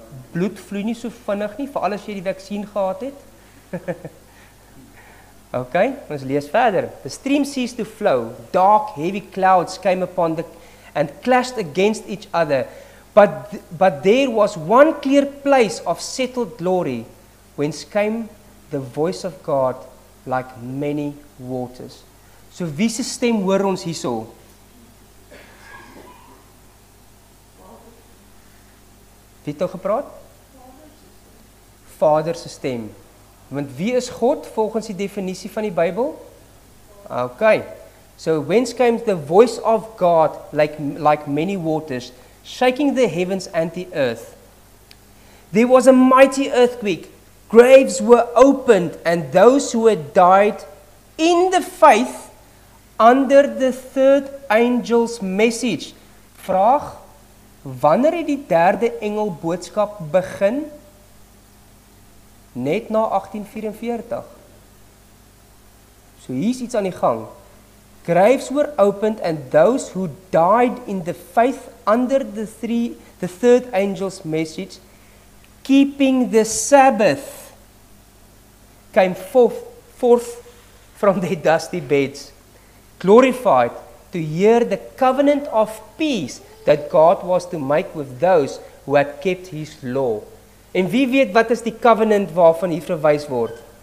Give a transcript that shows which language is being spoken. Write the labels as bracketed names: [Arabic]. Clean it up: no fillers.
[Afrikaans] Bloed vloei nie so vinnig nie, veral as jy die vaksin gehad het. Okay, ons lees verder. [English] The stream ceased to flow. Dark, heavy clouds came upon and clashed against each other. But there was one clear place of settled glory, whence came the voice of God like many waters. [Afrikaans] So wie se stem hoor ons hierso? Wie het nou gepraat? Vader se stem. Want wie is God volgens die definisie van die Bybel? Okay. [English] So whence came the voice of God like many waters, shaking the heavens and the earth. There was a mighty earthquake. Graves were opened, and those who had died in the faith under the third angel's message. [Afrikaans] Vraag, wanneer het die derde engel boodskap begin? Net na 1844. So hier's iets aan die gang. [English] Graves were opened, and those who died in the faith under the third angel's message, keeping the Sabbath, came forth from their dusty beds, glorified to hear the covenant of peace that God was to make with those who had kept his law. [Afrikaans] En wie weet wat is die covenant waarvan hier verwys word?